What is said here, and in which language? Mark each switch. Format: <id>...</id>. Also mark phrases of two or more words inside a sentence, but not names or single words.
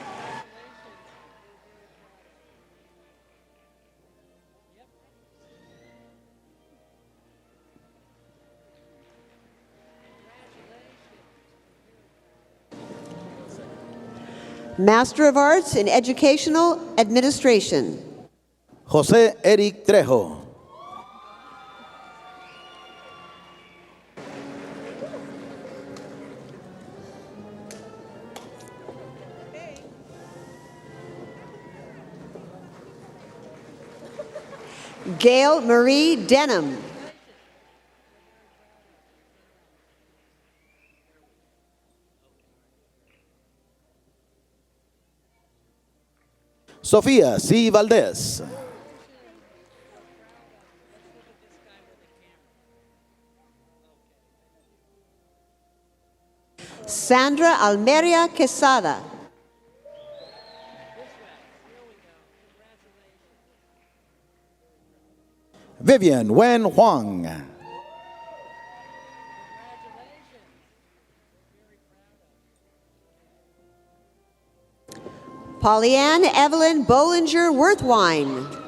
<en>Master of Arts in Educational Administration. José Eric Trejo. Gail Marie Denham. Sofía C. Valdés. Sandra Almeria Quesada. Vivian Wen Huang. Pollyann Evelyn Bollinger Worthwine.</en>